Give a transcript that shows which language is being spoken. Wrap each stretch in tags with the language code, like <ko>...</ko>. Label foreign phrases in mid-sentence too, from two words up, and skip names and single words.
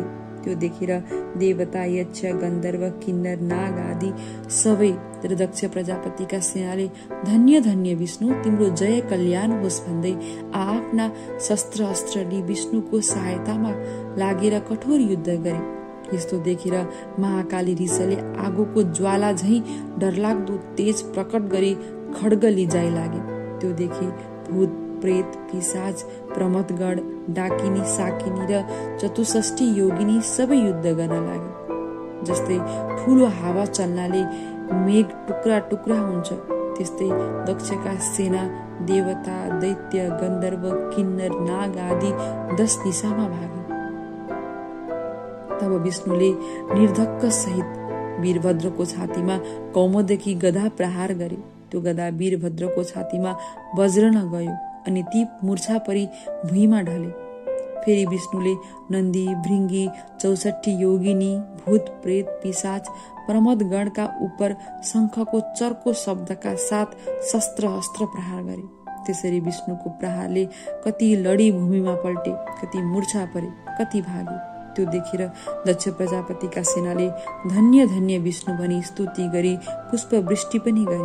<ne>त्यो देखेर देवता, यक्ष, गन्धर्व, किन्नर, नाग आदि सबै दक्ष प्रजापतिका सेनाले धन्य धन्य विष्णु, तिम्रो जय कल्याण होस् भन्दै आफ्ना शस्त्र अस्त्र लिई विष्णुको सहायतामा लागेर कठोर युद्ध गरे। यस्तो देखेर महाकाली रिसले आगोको ज्वाला झैं डरलाग्दो तेज प्रकट गरी खड्ग लिजाई लागे। त्यो देखि भूत, प्रेत, पिशाच, प्रमथगण, डाकिनी, साकिनी र 64 योगिनी सबै युद्ध गर्न लागे। जस्तै ठूलो हावा चल्नाले मेघ टुक्रा टुक्रा हुन्छ, त्यस्तै दक्षका सेना, देवता, दैत्य, गन्धर्व, किन्नर, नाग आदि 10 दिशामा भागे। तब विष्णुले निर्धक्क सहित वीरभद्रको छातीमा कौमोदकी गदा प्रहार गरे। त्यो गदा वीरभद्रको छातीमा वज्रन गयो अनि ती मूर्छा परी भुइँमा ढले। फेरि विष्णुले नन्दी, भृंगी, 64 योगिनी, भूत, प्रेत, पिशाच, प्रमथगणका उपर शंखको चर्को शब्दका साथ शस्त्र अस्त्र प्रहार गरे। त्यसरी विष्णुको प्रहारले कति लडी भूमिमा पल्टे, कति मूर्छा परे, कति भागे। त्यो देखेर दक्ष प्रजापतिका सेनाले धन्य धन्य विष्णु भनी स्तुति गरी पुष्प वृष्टि पनि गरे।</ne>